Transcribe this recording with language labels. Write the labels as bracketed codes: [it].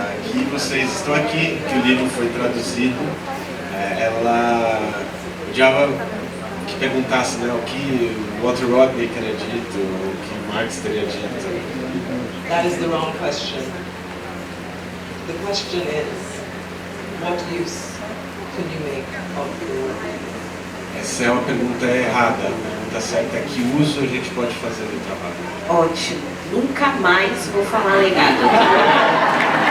[pt] Que vocês estão aqui, que o livro foi traduzido, ela odiava que perguntasse, né, o que Walter Rodney teria dito, o que Marx teria dito. [en] That is the wrong question. The question is, what use can you make of your work? [pt] Essa é uma pergunta errada. A pergunta certa é: que uso a gente pode fazer do trabalho? Ótimo. Nunca mais vou falar legado.